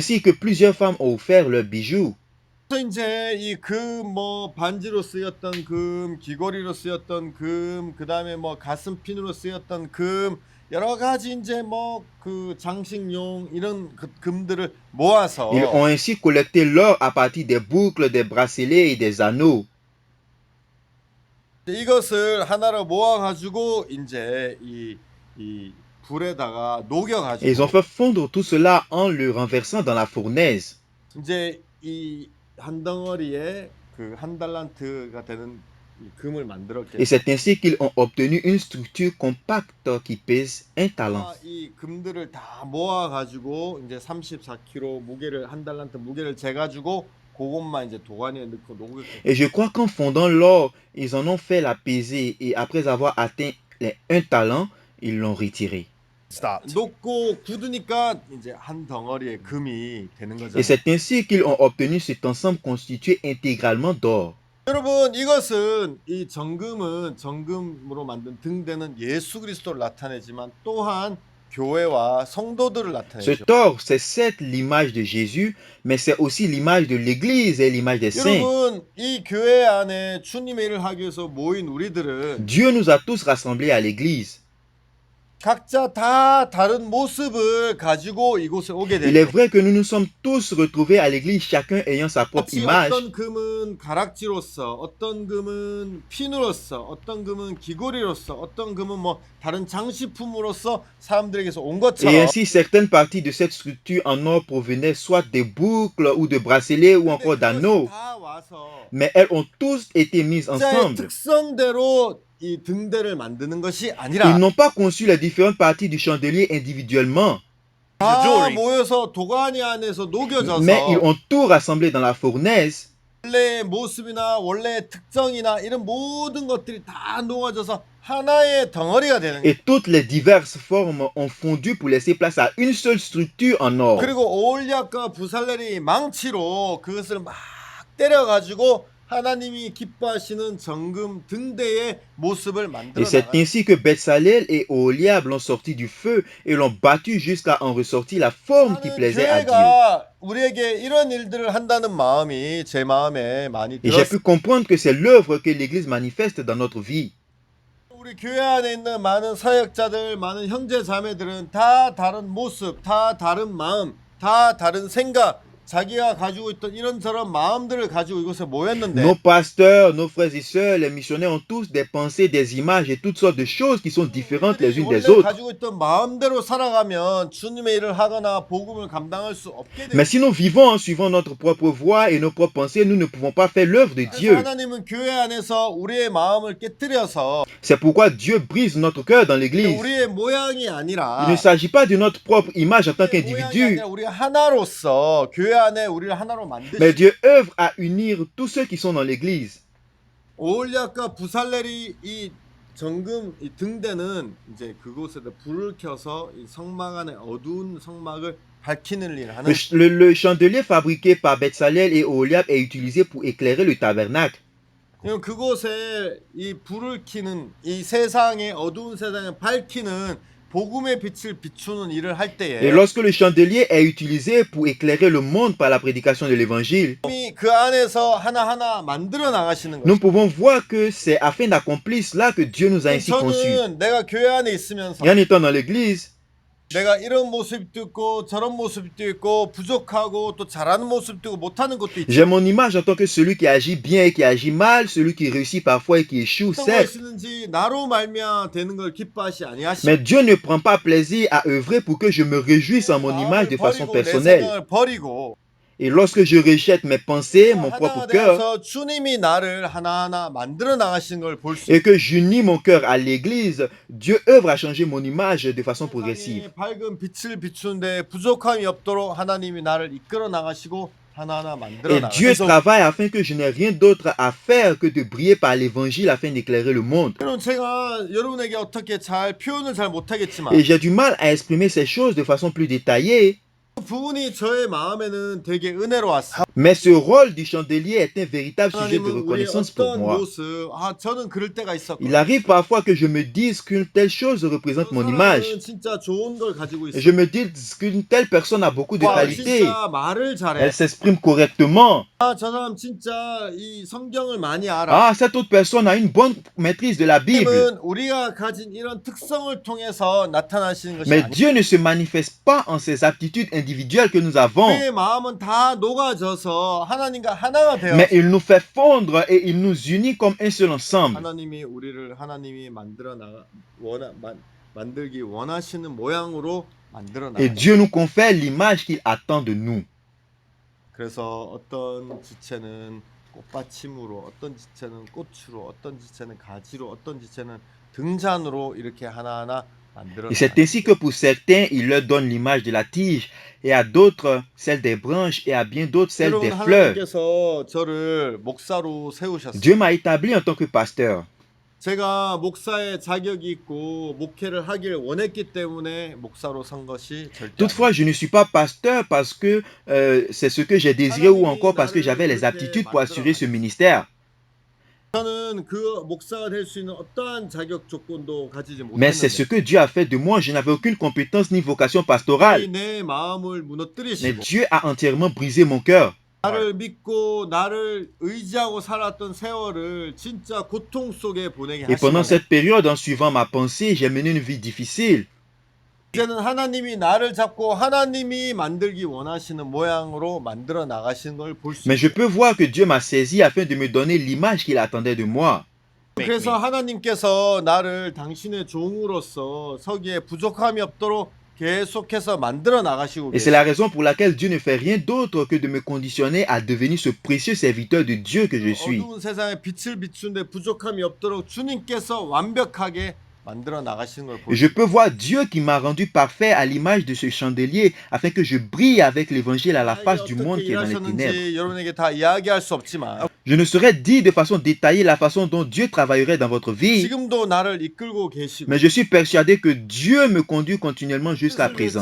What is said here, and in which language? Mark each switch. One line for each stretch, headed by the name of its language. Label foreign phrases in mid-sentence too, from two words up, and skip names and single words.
French: ainsi que plusieurs femmes ont offert leurs bijoux.
Korean: 그래서 이제 이 금, 뭐 반지로 쓰였던 금, 귀걸이로 쓰였던 금, 그 다음에 뭐 가슴핀으로 쓰였던 금, 여러 가지 이제 뭐 그 장식용 이런 그 금들을 모아서
French: Ils ont ainsi collecté l'or à partir des boucles, des bracelets et des anneaux.
Korean: 이것을 하나로 모아가지고 이제 이 불에다가
French: Et ils ont
Korean: 녹여가지고
French: fait fondre tout cela en le renversant dans la fournaise.
Korean: 이제 이 한 덩어리에 그 한 달란트가 되는 이 금을
French: Et
Korean: 만들었겠죠.
French: c'est ainsi qu'ils ont obtenu une structure compacte qui pèse un talent.
Korean: 이 금들을 다 모아가지고 이제 34kg 무게를 한 달란트 무게를 재가지고 그것만 이제 도가니에 넣고 녹였겠죠.
French: Et je crois qu'en fondant l'or, ils en ont fait la pesée et après avoir atteint les 1 talent, ils l'ont retiré.
Korean: 녹고 굳으니까 이제 한 덩어리의 금이 되는
French: Et
Korean: 거잖아요.
French: c'est ainsi qu'ils ont obtenu cet ensemble constitué intégralement d'or.
Korean: 여러분 이것은 이 정금은 정금으로 만든 등대는 예수 그리스도를 나타내지만 또한 교회와 성도들을
French: Ce
Korean: 나타내죠.
French: or, c'est certes l'image de Jésus, mais c'est aussi l'image de l'Église et l'image des saints.
Korean: 여러분 이 교회 안에 주님의 일을 하기 위해서 모인 우리들은
French: Dieu nous a tous rassemblés à l'Église.
Korean: 각자 다 다른 모습을 가지고 이곳에 오게
French: Il est
Korean: 되죠.
French: vrai que nous nous sommes tous retrouvés à l'Église, chacun ayant sa propre
Korean: 같이
French: image.
Korean: 어떤 금은 가락지로서, 어떤 금은 핀으로서, 어떤 금은 귀걸이로서, 어떤 금은 뭐 다른 장식품으로서 사람들에게서 온
French: Et
Korean: 것처럼
French: ainsi, certaines parties de cette structure en or provenaient soit des boucles ou de bracelets ou encore
Korean: 그것이
French: d'anneaux,
Korean: 다 와서
French: mais elles ont tous été mises
Korean: 각자의
French: ensemble.
Korean: 특성대로 이 등대를 만드는 것이
French: Ils
Korean: 아니라
French: n'ont pas conçu les différentes parties du chandelier individuellement,
Korean: 다 모여서 도가니 안에서 녹여져서
French: mais ils ont tout rassemblé dans la fournaise.
Korean: 원래의 모습이나 원래의 특정이나 이런 모든 것들이 다 녹아져서 하나의 덩어리가 되는 거예요.
French: Et toutes les diverses formes ont fondu pour laisser place à une seule structure en or.
Korean: 그리고 오올리압과 부살렐이 망치로 그것을 막 때려가지고 하나님이 기뻐하시는 정금 등대의 모습을
French: Et
Korean: 만들어
French: c'est
Korean: 나가요.
French: ainsi que Betsalel et Oholiab l'ont sorti du feu et l'ont battu jusqu'à en ressortir la forme qui
Korean: 나는
French: plaisait à Dieu.
Korean: 교회가 우리에게 이런 일들을 한다는 마음이 제 마음에 많이
French: Et j'ai
Korean: 들었어요.
French: pu comprendre que c'est l'œuvre que l'Église manifeste dans notre vie.
Korean: 우리 교회 안에 있는 많은 사역자들, 많은 형제 자매들은 다 다른 모습, 다 다른 마음, 다 다른 생각, 자기가 가지고 있던 이런저런 마음들을 가지고 이곳에 모였는데
French: Nos pasteurs, nos frères et sœurs, les missionnaires ont tous des pensées, des images et toutes sortes de choses qui sont différentes les unes des
Korean: 원래
French: autres.
Korean: 가지고 있던 마음대로 살아가면 주님의 일을 하거나 복음을 감당할 수 없게
French: Mais
Korean: 돼요.
French: si nous vivons en suivant notre propre voie et nos propres pensées, nous ne pouvons pas faire l'œuvre de
Korean: 그래서
French: Dieu.
Korean: 하나님은 교회 안에서 우리의 마음을 깨뜨려서
French: C'est pourquoi Dieu brise notre cœur dans l'Église.
Korean: 우리의 모양이
French: Il
Korean: 아니라
French: ne s'agit pas de notre propre image en tant
Korean: 우리의 모양이
French: qu'individu,
Korean: 아니라 우리 하나로서 교회 안에 우리를 하나로
French: mais
Korean: 만드시고
French: Dieu œuvre à unir tous ceux qui sont dans l'Église.
Korean: 오올리압과 부살렐이 이 정금 이 등대는 이제 그곳에다 불을 켜서 이 성막 안에 어두운 성막을 밝히는 일을 하는
French: Le chandelier fabriqué par Betsalel et Oholiab est utilisé pour éclairer le tabernacle.
Korean: 그럼 그곳에 이 불을 켜는 이 세상의 어두운 세상을 밝히는 복음의 빛을 비추는 일을 할
French: Et
Korean: 때에
French: lorsque le chandelier est utilisé pour éclairer le monde par la prédication de l'évangile,
Korean: 하나님이 그 안에서 하나하나 만들어 나가시는
French: nous
Korean: 거죠.
French: pouvons voir que c'est afin d'accomplir cela que Dieu nous a ainsi conçus.
Korean: 저는 내가 교회 안에 있으면서
French: Et en étant dans l'église,
Korean: 내가 이런 모습도 있고 저런 모습도 있고 부족하고 또 잘하는 모습도 있고 못하는 것도 있죠.
French: j'ai mon image en tant que celui qui agit bien et qui agit mal, celui qui réussit parfois et qui échoue,
Korean: 어떤
French: certes.
Korean: 것이든지 나로 말미암아 되는 걸 기뻐하시 아니하시고
French: Mais Dieu ne prend pas plaisir à œuvrer pour que je me réjouisse en mon image de façon
Korean: 버리고 내
French: personnelle.
Korean: 생각을 버리고
French: Et lorsque je rejette mes pensées, mon propre
Korean: 하나가
French: cœur,
Korean: 되어서 주님이 나를 하나하나 만들어 나가시는 걸 볼 수
French: et que j'unis mon cœur à l'église, Dieu œuvre à changer mon image de façon progressive.
Korean: 세상에 밝은 빛을 비추는데 부족함이 없도록 하나님이 나를 이끌어 나가시고 하나하나 만들어
French: Et Dieu
Korean: 나가시고
French: travaille afin que je n'ai rien d'autre à faire que de briller par l'évangile afin d'éclairer le monde.
Korean: 여러분 제가 여러분에게 어떻게 잘 표현을 잘 못하겠지만
French: Et j'ai du mal à exprimer ces choses de façon plus détaillée,
Korean: 부분이 저의 마음에는 되게 은혜로웠어요.
French: Mais ce rôle du chandelier est un véritable sujet de
Korean: 하나님은 우리의
French: reconnaissance pour
Korean: 어떤
French: moi.
Korean: 모습, 저는 그럴 때가
French: Il
Korean: 있었거든요.
French: arrive parfois que je me dise qu'une telle chose représente mon image.
Korean: 사람은 진짜 좋은 걸 가지고
French: Et je
Korean: 있어요.
French: me dis qu'une telle personne a beaucoup de qualités.
Korean: 진짜 말을 잘해.
French: Elle s'exprime correctement.
Korean: 저 사람 진짜 이 성경을 많이 알아.
French: Ah, cette autre personne a une bonne maîtrise de la Bible.
Korean: 하나님은 우리가 가진 이런 특성을 통해서 나타나시는 것이
French: Mais
Korean: 아니에요.
French: Dieu ne se manifeste pas en ces aptitudes individuelles que nous avons.
Korean: 우리의 마음은 다 녹아져서 하나님과 하나가 되어.
French: Mais il nous fait fondre et il nous unit comme un seul ensemble.
Korean: 하나님이 우리를 하나님이 만들기 원하시는 모양으로 만들어
French: Et
Korean: 나가요.
French: Dieu nous confère l'image qu'il attend de nous.
Korean: 그래서 어떤 지체는 꽃받침으로, 어떤 지체는 꽃으로, 어떤 지체는 가지로, 어떤 지체는 등잔으로 이렇게 하나하나 만들어
French: Et c'est
Korean: 나가요.
French: ainsi que pour certains, il leur donne l'image de la tige, et à d'autres, celle des branches, et à bien d'autres, celle
Korean: 여러분,
French: des fleurs.
Korean: 하나님께서 저를 목사로 세우셨어요.
French: Dieu m'a établi en tant que pasteur.
Korean: 제가 목사의 자격이 있고 목회를 하길 원했기 때문에 목사로 선 것이 절대
French: Toutefois, je ne suis pas pasteur parce que c'est ce que j'ai désiré ou encore parce que j'avais les aptitudes pour assurer ce ministère.
Korean: 저는 그 목사가 될 수 있는 어떠한 자격 조건도 가지지
French: Mais c'est ce
Korean: 못했는데
French: que Dieu a fait de moi. Je n'avais aucune compétence ni vocation pastorale.
Korean: 내 마음을
French: Mais
Korean: 무너뜨리시고
French: Dieu a entièrement brisé mon cœur.
Korean: 나를 믿고 나를 의지하고 살았던 세월을 진짜 고통 속에 보내게
French: Et pendant
Korean: 하시고
French: cette période, en suivant ma pensée, j'ai mené une vie difficile.
Korean: 이제는 하나님이 나를 잡고 하나님이 만들기 원하시는 모양으로 만들어 나가시는 걸 볼 수
French: Mais je
Korean: 있어요.
French: peux voir que Dieu m'a saisi afin de me donner l'image qu'il attendait de moi.
Korean: 그래서 하나님께서 나를 당신의 종으로서 서기에 부족함이 없도록 계속해서 만들어 나가시고
French: Et c'est la
Korean: 계세요.
French: raison pour laquelle Dieu ne fait rien d'autre que de me conditionner à devenir ce précieux serviteur de Dieu que je suis.
Korean: 어두운 세상에 빛을 비추는데 부족함이 없도록 주님께서 완벽하게 만들어 나가시는 걸
French: Et
Korean: 보죠.
French: je peux voir Dieu qui m'a rendu parfait à l'image de ce chandelier afin que je brille avec l'évangile à la face du monde qui est dans les ténèbres.
Korean: 일하셨는지 여러분에게 다 이야기할 수 없지만
French: Je ne saurais dire de façon détaillée la façon dont Dieu travaillerait dans votre vie,
Korean: 지금도 나를 이끌고 계시고
French: mais je suis persuadé que Dieu me conduit continuellement jusqu'à présent.